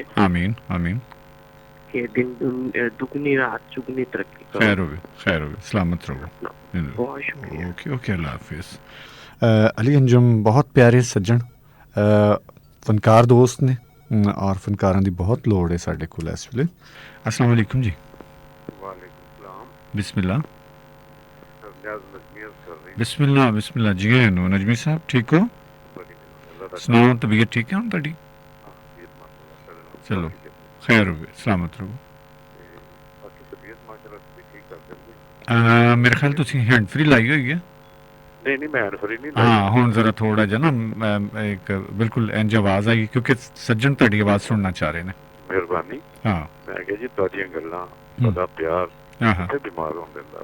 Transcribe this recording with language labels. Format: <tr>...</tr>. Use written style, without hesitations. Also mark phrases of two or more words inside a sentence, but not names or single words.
<pa>ਆਮੀਨ ਆਮੀਨ। ਕਿ ਦਿਨ ਦੁਗਨੀ ਰਾਤ ਚੁਗਨੀ ਤਰੱਕੀ ਕਰੋ। ਖੈਰ ਹੋਵੇ, ਖੈਰ ਹੋਵੇ, ਸਲਾਮਤ ਰਹੋ। ਬਹੁਤ ਸ਼ੁਕਰੀਆ। ਓਕੇ ਓਕੇ, ਅੱਲਾ ਹਾਫਿਜ਼। ਅਲੀ ਅੰਜਮ ਬਹੁਤ ਪਿਆਰੇ ਸੱਜਣ, ਫਨਕਾਰ ਦੋਸਤ ਨੇ, ਔਰ ਫਨਕਾਰਾਂ ਦੀ ਬਹੁਤ ਲੋੜ ਹੈ ਸਾਡੇ ਕੋਲ ਇਸ ਵੇਲੇ।</pa> <ar>السلام عليكم जी। وعليكم السلام. बिस्मिल्लाह बिस्मिल्लाह</ar> <pa>बिस्मिल्लाह जी। ਨਜਮੀ ਸਾਹਬ ਠੀਕ ਹੋ? ਸੁਣਾਓ, ਤਬੀਅਤ ਠੀਕ ਹੈ ਹੁਣ ਤੁਹਾਡੀ? ਚਲੋ ਖ਼ੈਰ ਹੋਵੇ, ਸਲਾਮਤ ਰਹੋ। ਮੇਰੇ ਖਿਆਲ ਤੁਸੀਂ ਹੈਂਡ ਫਰੀ ਲਾਈ ਹੋਈ ਹੈ। ਨਹੀਂ ਮੈਂ ਹੈਂਡ ਫਰੀ ਨਹੀਂ। ਹਾਂ, ਹੁਣ ਜ਼ਰਾ ਥੋੜਾ ਜਿਹਾ ਨਾ ਇੱਕ ਬਿਲਕੁਲ ਇੰਜ ਆਵਾਜ਼ ਆਈ, ਕਿਉਂਕਿ ਸੱਜਣ ਤੁਹਾਡੀ ਆਵਾਜ਼ ਸੁਣਨਾ ਚਾਹ ਰਹੇ ਨੇ। ਮਿਹਰਬਾਨੀ। ਹਾਂ, ਮੈਂ ਕਿਹਾ ਜੀ ਤੁਹਾਡੀਆਂ ਗੱਲਾਂ, ਤੁਹਾਡਾ ਪਿਆਰ ਕਿਤੇ ਬਿਮਾਰ ਹੋਣ ਦਿੰਦਾ।</pa>